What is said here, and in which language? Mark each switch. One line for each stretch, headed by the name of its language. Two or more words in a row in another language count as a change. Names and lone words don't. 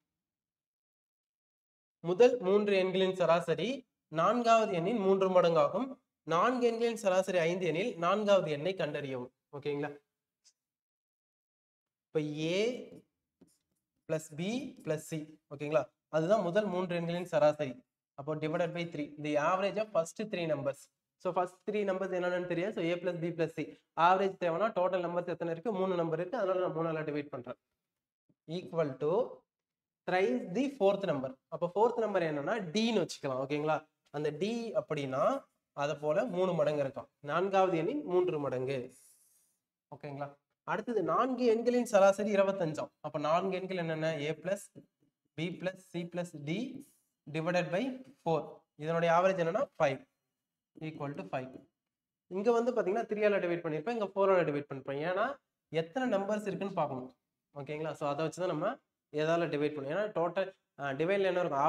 Tamil: முதல் 3 எண்களின் சராசரி 4வது எண்ணின் 3 மடங்காகும். 4 எண்களின் சராசரி 5 எண்ணில் 4வது எண்ணை கண்டறியவும். ஓகேங்களா? இப்ப
English: A plus B plus C. ஓகேங்களா?
Tamil: அதுதான் முதல் 3 எண்களின் சராசரி. அப்போ
English: divided by
Tamil: 3.
English: The average of first 3 numbers. So first 3 numbers
Tamil: என்னன்னு தெரியாது.
English: So A plus B plus C.
Tamil: Average தேவைன்னா total numbers எத்தனை இருக்கு? 3 நம்பர் இருக்கு. அதனால நான் 3ஆல டிவைட் பண்றேன்.
English: Equal to thrice the fourth number.
Tamil: அப்போ
English: fourth number
Tamil: என்னன்னா D ன்னு வச்சுக்கலாம். ஓகேங்களா? அந்த D அப்படின்னா அதை போல 3 மடங்கு இருக்கும். 4வது எண்ணின் 3 மடங்கு. ஓகேங்களா? அடுத்தது 4 எண்களின் சராசரி 25. அப்ப 4 எண்கள் என்னென்ன?
English: A plus B plus C plus D divided by 4.
Tamil: இதனுடைய ஆவரேஜ் என்னன்னா 5
English: equal to
Tamil: 5. இங்க வந்து பாத்தீங்கன்னா 3ஆல டிவைட் பண்ணிருப்பேன். இங்க 4ஆல டிவைட் பண்ணிருப்பேன். ஏன்னா எத்தனை நம்பர்ஸ் இருக்குன்னு பார்க்கணும். ஓகேங்களா? சோ அதை வச்சுதான் நம்ம எதால டிவைட் பண்ணுவோம். ஏன்னா
English: total divide
Tamil: என்ன இருக்கும்?